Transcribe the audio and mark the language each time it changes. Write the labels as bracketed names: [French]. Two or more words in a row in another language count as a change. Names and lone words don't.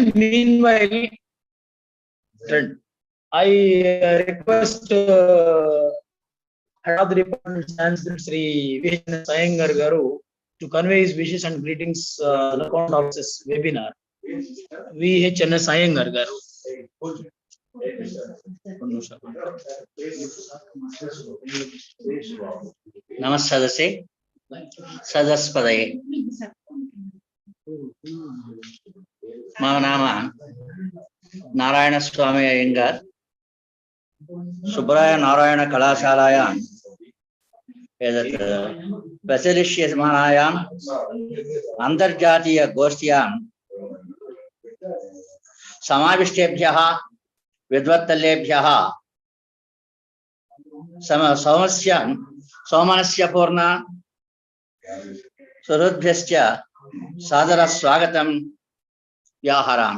[English] Meanwhile, I request head of the department, Sanskrit, Sri S.S N.COLLEGE garu, to convey his wishes and greetings on account of this webinar. S.S N.COLLEGE garu. [Sanskrit] నమస్సదసే సదస్పదయే. మమ నామ నారాయణ స్వామి అయ్యంగార్. సుబ్బరాయ నారాయణ కళాశాలాయాం एतत् प्रचलिष्यमानायाम् अंतर्जातीय गोष्ठ्यां समाविष्टेभ्यः विद्वत्तल्लेभ्यः सौमनस्यपूर्ण सुहृद्भ्यश्च सादर स्वागतं व्याहरामि.